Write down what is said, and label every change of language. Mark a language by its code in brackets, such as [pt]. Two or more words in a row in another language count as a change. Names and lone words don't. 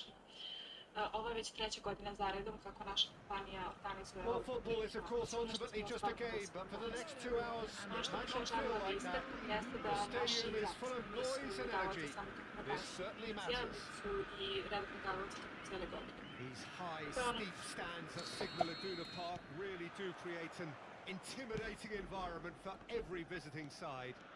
[sr] Ovo je već 3. godina zaredom kako naša kompanija organizuje [en] Well, football is of course ultimately just a game, but for the next 2 hours it might not feel like that. The stadium is full of noise and energy. This certainly matters. These high, steep stands at Signal Iduna Park really do create an intimidating environment for every visiting side.